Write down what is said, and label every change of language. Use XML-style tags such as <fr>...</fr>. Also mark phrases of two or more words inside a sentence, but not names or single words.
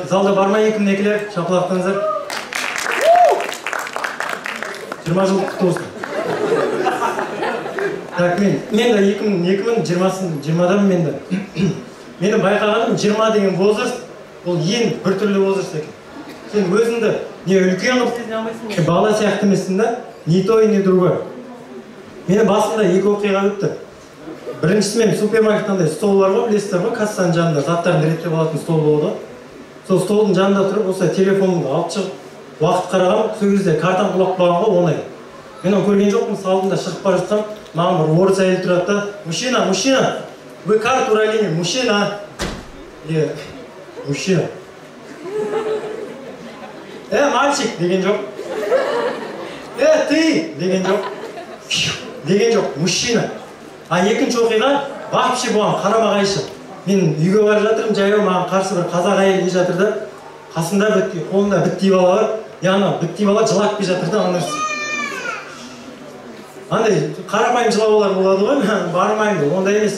<kk>Залда бар ма 2002-лер? Шапалақтаңыздар. 20 жыл құтты болсын. Так, мен де 2020-дамын мен де. Менің байқағаным 20 деген возраст, ол ең біртүрлі возраст екен. Сен өзіңді не үлкен қылып сезіне алмайсың, бала сияқты емессің да,</kk> <ru>не то и не другое.</ru> <kk>Менің басында екі оқиға өтті. Біріншісі мен супермаркеттен стол бар ғой, білесіздер ғой, кассаның жанында заттарын реттеп алатын стол болды. Сол столдың жанында тұрып, осылай телефонымды алып шығып, уақыт қарағам, сол кезде картам құлап қалған ғой, оңай. Мен оны көрген жоқпын, салдым да шығып бара жатсам, маған бір орыс әйел тұрады да,</kk> <ru>мужчина, вы карту уралили, мужчина.</ru> <kk>Мужчина. Мальчик деген жоқ. Ты деген жоқ. Деген жоқ, мужчина. А екінші оқиға, вообще болған қарама қайшы. Мен үйге барып жатырмын, жаяу маған қарсы бір қазақ әйел келе жатыр да, қасында қолында бітті бала бар. Яғни бітті бала жылап келе жатыр да, анырсы. Андай қарапайым жылаулар болады ғой, бармаймын, ондай емес.</kk>